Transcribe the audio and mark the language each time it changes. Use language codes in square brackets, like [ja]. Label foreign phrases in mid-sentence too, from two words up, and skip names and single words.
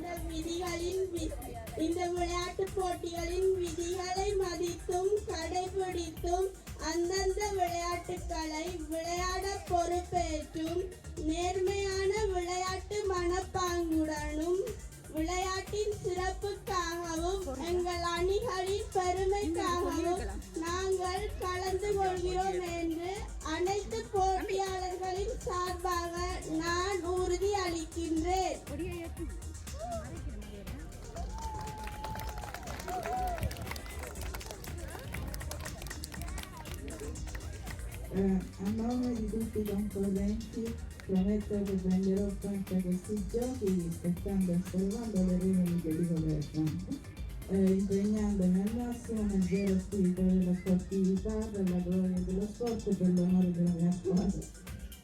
[ta] இந்த விளையாட்டுப் போட்டிகளின் விதிகளை மதித்தும் கடைபிடித்தும் அந்தந்த விளையாட்டுகளை விளையாட பொறுப்பேற்றும் நேர்மையான விளையாட்டு மனப்பாங்குடனும் விளையாட்டின் சிறப்புக்காகவும் எங்கள் அணிகளின் பெருமைக்காகவும் நாங்கள் கலந்து கொள்கிறோம் என்று அனைத்து போட்டியாளர்களின் சார்பாக நான் உறுதி அளிக்கின்றேன். [it] A nome di tutti i concorrenti prometto che prenderò parte a questi giochi rispettando e osservando le regole che li governano, impegnandomi al massimo nel vero spirito della sportività, per la gloria dello sport e per l'onore della mia squadra.